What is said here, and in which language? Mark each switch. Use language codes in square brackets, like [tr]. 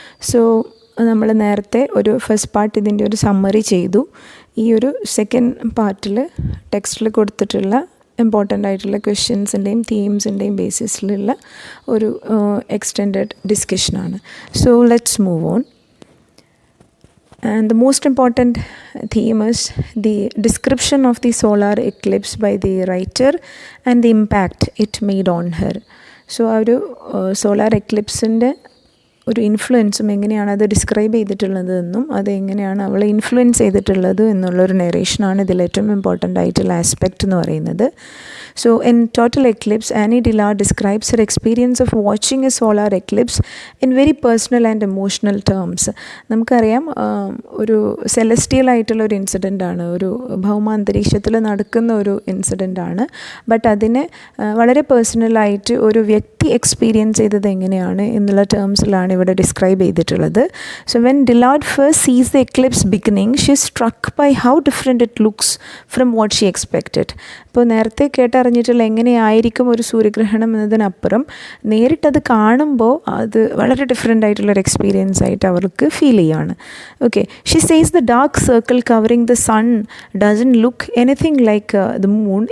[ml] So നമ്മൾ നേരത്തെ ഒരു ഫസ്റ്റ് പാർട്ട് ഇതിൻ്റെ ഒരു സമ്മറി ചെയ്തു. ഈ ഒരു സെക്കൻഡ് പാർട്ടിൽ ടെക്സ്റ്റിൽ കൊടുത്തിട്ടുള്ള ഇമ്പോർട്ടൻ്റ് ആയിട്ടുള്ള ക്വസ്റ്റ്യൻസിൻ്റെയും തീംസിൻ്റെയും ബേസിസിലുള്ള ഒരു extended ഡിസ്കഷനാണ്. [en] So let's move on. And the most important theme is the description of the solar eclipse by the writer and the impact it made on her. [ml] So ആ ഒരു സോളാർ എക്ലിപ്സിൻ്റെ ഒരു ഇൻഫ്ലുവൻസും എങ്ങനെയാണ് അത് ഡിസ്ക്രൈബ് ചെയ്തിട്ടുള്ളത് എന്നും അത് എങ്ങനെയാണ് അവളെ ഇൻഫ്ലുവൻസ് ചെയ്തിട്ടുള്ളത് എന്നുള്ളൊരു നെറേഷനാണ് ഇതിൽ ഏറ്റവും ഇമ്പോർട്ടൻ്റ് ആയിട്ടുള്ള ആസ്പെക്റ്റ് എന്ന് പറയുന്നത്. [en] So in Total Eclipse, Annie Dillard describes her experience of watching a solar eclipse in very personal and emotional terms. [ml] നമുക്കറിയാം ഒരു സെലസ്റ്റിയൽ ആയിട്ടുള്ള ഒരു ഇൻസിഡൻ്റ് ആണ്, ഒരു ഭൗമാന്തരീക്ഷത്തിൽ നടക്കുന്ന ഒരു ഇൻസിഡൻ്റ് ആണ്. ബട്ട് അതിനെ വളരെ പേഴ്സണലായിട്ട് ഒരു വ്യക്തി എക്സ്പീരിയൻസ് ചെയ്തത് എങ്ങനെയാണ് എന്നുള്ള ടേംസിലാണ് ഇവിടെ ഡിസ്ക്രൈബ് ചെയ്തിട്ടുള്ളത്. [en] So when Dillard first sees the eclipse beginning, she is struck by how different it looks from what she expected. [ml] ഇപ്പോൾ നേരത്തെ കേട്ടറിഞ്ഞിട്ടുള്ള എങ്ങനെയായിരിക്കും ഒരു സൂര്യഗ്രഹണം എന്നതിനപ്പുറം നേരിട്ടത് കാണുമ്പോൾ അത് വളരെ ഡിഫറെൻ്റ് ആയിട്ടുള്ളൊരു എക്സ്പീരിയൻസ് ആയിട്ട് അവർക്ക് ഫീൽ ചെയ്യുകയാണ്. [en] Okay, she says the dark circle covering the sun doesn't look anything like the moon.